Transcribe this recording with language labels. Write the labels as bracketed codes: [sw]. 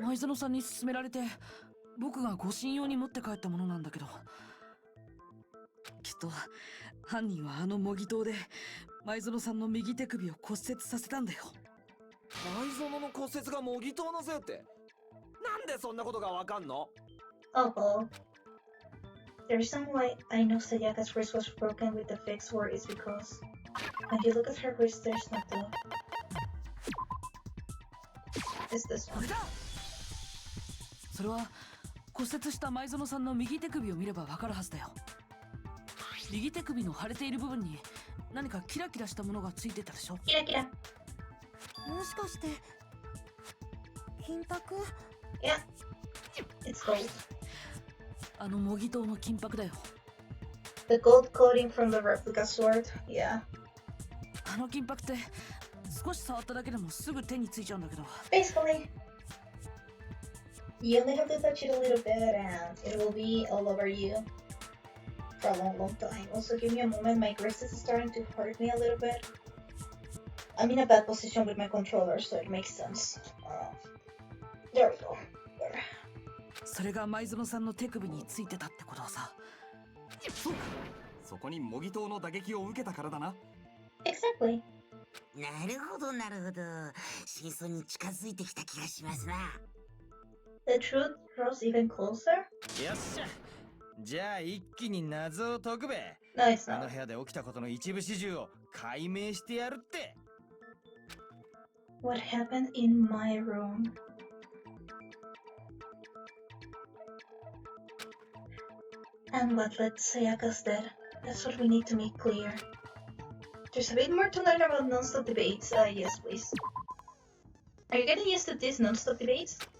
[ja] 前園さんに勧められて僕が護身用に持って帰ったものなんだけど、きっと犯人はあの模擬刀で前園さんの右手首を骨折させたんだよ。前園の骨折が模擬刀のせいって、なんでそんなことがわかんの？ [en] Oh, the reason why I know Sayaka's wrist was broken with the fixed word is because when you look at her wrist, there's no glove. It's this [ja] こ [en] one. [ja] れだ。それは骨折した前園さんの右手首を見ればわかるはずだよ。右手首の腫れている部分に何かキラキラしたものがついてたでしょ。キラキラ。もしかして金箔？ [en] Yeah, it's gold. [ja] あの模擬刀の金箔だよ。 [en] The gold coating from the replica sword. Yeah. [ja] あの金箔って少し触っただけでもすぐ手についちゃうんだけど。 [en] Basically, you only have to touch it a little bit and it will be all over you for a long, long time. Also, give me a moment. My wrist is starting to hurt me a little bit. I'm in a bad position with my controller, so it makes sense. There we go. There. [ja] それが前園さんの手首についてたってことはさ。そうか。そこに模擬刀の打撃を受けたからだな。 Exactly. なるほどなるほど。真相に近づいてきた気がしますな。 [en] The truth grows even closer? [ja] よっしゃ。じゃあ一気に謎を解くべ。 [en] No, it's [ja] あの [en] not. [ja] 部屋で起きたことの一部始終を解明してやるって。 [en] What happened in my room? And what led to Sayaka's death? That's what we need to make clear. There's a bit more to learn about non-stop debates. Yes, please. Are you getting used to these non-stop debates?